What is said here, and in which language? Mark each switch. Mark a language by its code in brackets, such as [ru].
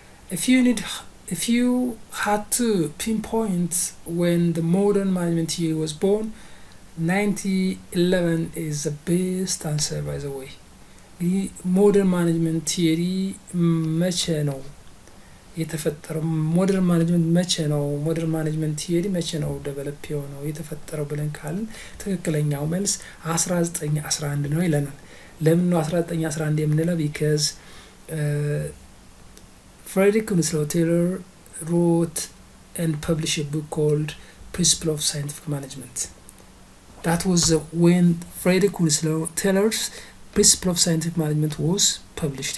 [en] If you had to pinpoint when the modern management theory was born, 1911 is the best answer, by the way. modern management theory [am] መቼ ነው የተፈጠረው? ሞደርን ማኔጅመንት መቼ ነው? ሞደርን ማኔጅመንት ቲዮሪ መቼ ነው ዴቨሎፕ የሆነው የተፈጠረው ብለን ካልን ትክክለኛው መልስ 1911 ነው ይለናል። ለምን ነው 1911 የምንለው? [en] because Frederick Winslow Taylor wrote and published a book called Principle of Scientific Management. That was when Frederick Winslow Taylor's Principle of Scientific Management was published.